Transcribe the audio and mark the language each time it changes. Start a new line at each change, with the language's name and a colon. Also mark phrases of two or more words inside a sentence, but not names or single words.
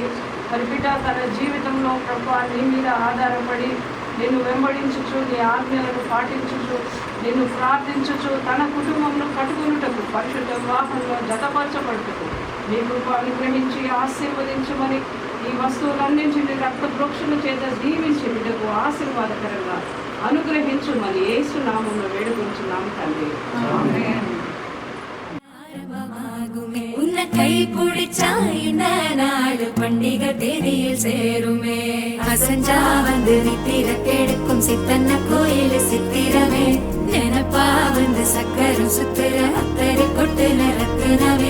Telugu: మరి బిడ్డ తన జీవితంలో ప్రభువా నీ మీద ఆధారపడి నిన్ను వెంబడించుచు, నీ ఆజ్ఞలను పాటించుచు, నిన్ను ప్రార్థించుచు, తన కుటుంబంలో కట్టుకున్నటకు పరిశుద్ధ వివాహంలో జతపరచబడుటకు నీ కృప అనుగ్రహించి ఆశీర్వదించమని ఈ వస్తువులన్నింటినీ రక్త ప్రోక్షణ చేత దీవించి బిడ్డకు ఆశీర్వాదకరంగా అనుగ్రహించుమని యేసు నామములో వేడుకొంచున్నాము తండ్రి. ఆమేన్.
Tamil: உன்னை கை பிடிச்சா இந்த நாடு பண்டிகை தேதியில் சேருமே. அசஞ்சா வந்து நித்திர கெடுக்கும் சித்தன்ன கோயில் சித்திரமே. நினப்பா வந்து சக்கரம் சுத்துற அத்தரை கொட்டுல ரத்தினமே.